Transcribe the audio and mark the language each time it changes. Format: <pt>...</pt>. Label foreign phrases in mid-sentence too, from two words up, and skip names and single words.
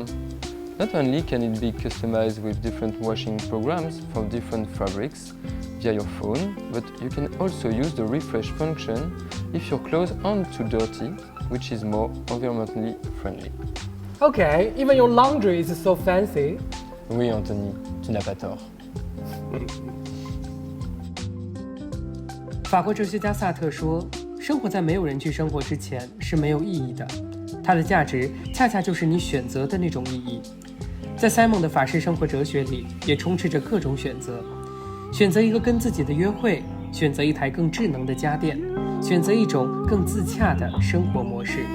<en>Not only can it be customized with different washing programs for different fabrics via your phone, but you can also use the refresh function if your clothes aren't too dirty, which is more environmentally friendly. Okay, even your laundry is so fancy.</en> <fr>Oui, Anthony, tu n'as pas tort.</fr> <zh>法国哲学家萨特说，生活在没有人去生活之前是没有意义的，它的价值恰恰就是你选择的那种意义。在 Simon 的法式生活哲学里，也充斥着各种选择：选择一个跟自己的约会，选择一台更智能的家电，选择一种更自洽的生活模式。</zh>